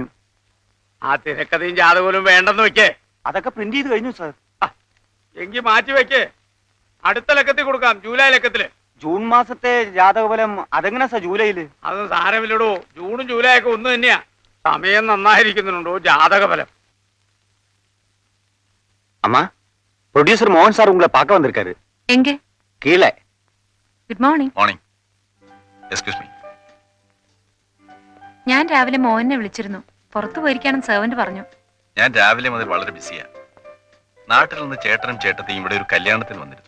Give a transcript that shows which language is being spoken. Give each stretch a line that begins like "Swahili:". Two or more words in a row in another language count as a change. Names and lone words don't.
Malayalam: ആ തിരക്കഥയും ജാതകവും വേണ്ടെന്ന് വെക്കേ. അതൊക്കെ പ്രിന്റ് ചെയ്ത് കഴിഞ്ഞു സർ. എങ്കിൽ മാറ്റി വെക്കേ. അടുത്ത ലക്കത്തിൽ കൊടുക്കാം, ജൂലൈ ലക്കത്തില്. ജൂൺ മാസത്തെ ജാതകഫലം അതെങ്ങനെ സർ ജൂലൈയില്? അത് സാരമില്ലടോ, ജൂണും ജൂലൈ ഒക്കെ ഒന്ന് തന്നെയാ. സമയം നന്നായിരിക്കുന്നുണ്ടോ ജാതകഫലം?
Tamil: அம்மா, ப்ரொடியூசர் மோகன் சார் உங்களை பார்க்க வந்திருக்காரு. എങ്ക கீழே.
English: good morning. Morning. Excuse me.
Malayalam: ഞാൻ രാവിലെ മോഹനെ വിളിച്ചിരുന്നു. പുറത്തു പോയിരിക്കാനും സെർവന്റ് പറഞ്ഞു. ഞാൻ രാവിലെ മുതൽ വളരെ ബിസിയാ. നാട്ടിൽ നിന്ന് ചേട്ടനും ചേട്ടത്തെയും ഇവിടെ ഒരു കല്യാണത്തിന് വന്നിരുന്നു.